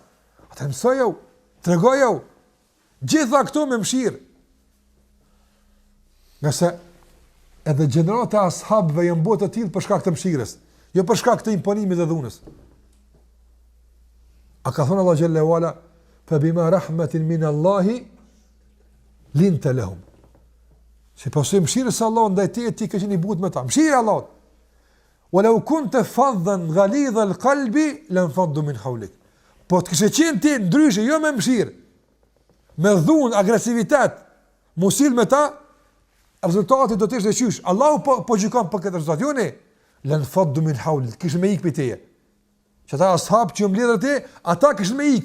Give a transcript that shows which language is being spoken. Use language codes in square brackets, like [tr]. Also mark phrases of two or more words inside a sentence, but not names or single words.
[sq] Atë mësojau, tregojau, gjitha këto me mshirë. Nëse edhe gjenerata ashabëve janë botë të tillë për shkak të mshirës, jo për shkak të imponimit dhe dhunës. A ka thonë [ar] الله جل وعلا فبما رحمة من الله لنت لهم. [sq] Se pasim mëshirës së Allahut ndaj teje ti ke qenë i butë me ta. Mëshira e Allahut. [ar] ولو كنت فظا غليظ القلب لانفضوا من حولك. [sq] Po të kishe qenë ti ndryshe, jo me mëshirë, me dhunë, agresivitet, musil me ta, rezultati do të ishte qysh. Allahu po gjykon për këtë rezultat. Jo ne, [ar] لانفضوا من حولك, [sq] kishe me ikë për teje. Që ata ashab që mbledhën te, ata kishin me ikë.